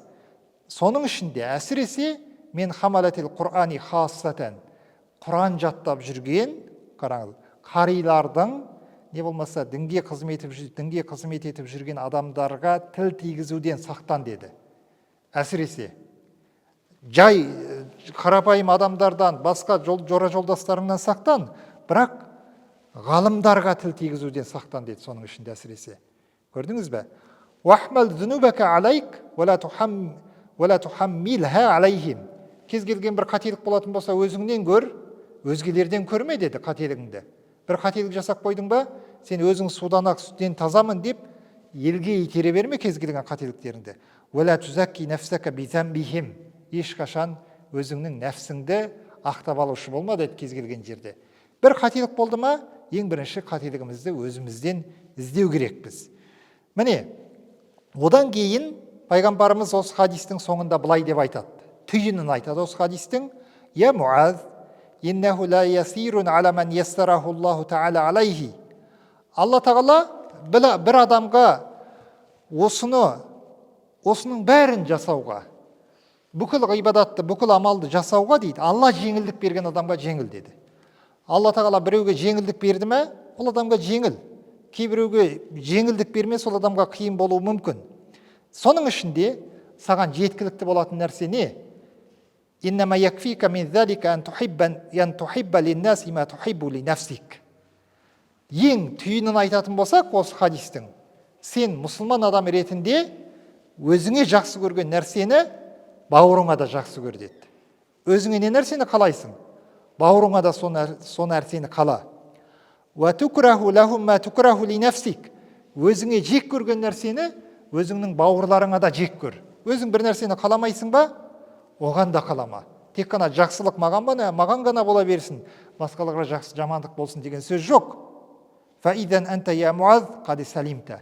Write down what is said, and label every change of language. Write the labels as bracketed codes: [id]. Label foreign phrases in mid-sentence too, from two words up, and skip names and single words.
[kk] Соның ішінде әсіресе мен [ar] حملة القرآن خاصة, [kk] Құран жаттап жүрген, қараңыз, қарилардың, не болмаса дінге қызмет етіп жүрген адамдарға тіл тигізуден сақтан деді. Әсіресе жай қарапайым адамдардан, басқа жора жолдастарыңнан сақтан, бірақ ғалымдарға тіл тигізуден сақтан деді. Соның ішінде әсіресе. Көрдіңіз бе? [ar] واحمل ذنوبك عليك ولا تحملها عليهم. [kk] Кез келген бір қателік болатын болса, өзіңнен көр, өзгелерден көрме деді қателігіңді. Бір қателік жасап қойдың ба, сен өзің судан ақ сүттен тазамын деп елге итере берме кез келген қателіктеріңді. [ar] ولا تزك نفسك بذمهم. [kk] Ешқашан өзіңнің нәпсіңді ақтап алушы болма деді кез келген жерде. Бір қателік болды ма, ең бірінші қателігімізді өзімізден іздеу керекпіз. Міне, одан кейін пайғамбарымыз осы хадистің соңында былай деп айтады. Түйінін айтады осы хадистің. [ar] يا معاذ، إنه ليسير على من يسره الله تعالى عليه. [kk] Алла тағала бір адамға осының бәрін жасауға, бүкіл ғибадатты, бүкіл амалды жасауға дейді, Алла жеңілдік берген адамға жеңіл деді. Алла тағала біреуге жеңілдік берді ме, ол адамға жеңіл. Кейбіреуге жеңілдік бермес, ол адамға қиын болуы мүмкін. Соның ішінде саған жеткілікті болатын нәрсе не? [ar] إنما يكفيك من ذلك أن تحب للناس ما تحب لنفسك. [kk] Ең түйінін айтатын болсақ, осы хадистің, сен мұсылман адам ретінде өзіңе жақсы көрген нәрсені бауырыңа да жақсы көр деді. Өзіңе не нәрсені қалайсың? Бауырыңа да со нәрсені қала. [ar] وتكره لهم ما تكره لنفسك. [kk] Өзіңе жек көрген нәрсені өзіңнің бауырларыңа да жек көр. Өзің бір нәрсені қаламайсың ба, оған да қалама. Тек қана жақсылық маған ғана бола берсін, басқаларға жақсы жамандық болсын деген сөз жоқ. [ar] فإذا أنت يا معاذ قد سلمت.